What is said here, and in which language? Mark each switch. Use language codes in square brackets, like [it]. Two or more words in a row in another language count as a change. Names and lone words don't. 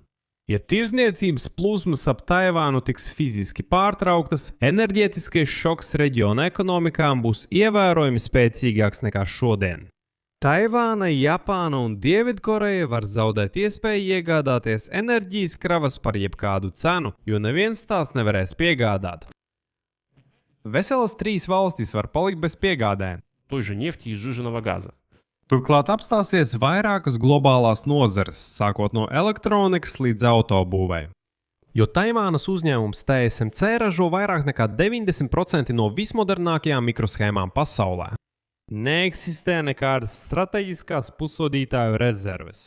[lv] Ja tirdzniecības plūsmas ap Taivānu tiks fiziski pārtrauktas, enerģētiskais šoks reģiona ekonomikām būs ievērojami spēcīgāks nekā šodien. Taivāna, Japāna un Dienvidkoreja var zaudēt iespēju iegādāties enerģijas kravas par jebkādu cenu, jo neviens tās nevarēs piegādāt. Veselas 3 valstis var palikt bez piegādēm. [ru] Той же нефти и сжиженного газа. [lv] Turklāt apstāsies vairākas globālās nozares, sākot no elektronikas līdz autobūvei. Jo Taivānas uzņēmums TSMC ražo vairāk nekā 90% no vismodernākajām mikroshēmām pasaulē. Neeksistē nekādas strateģiskās pusvadītāju rezerves.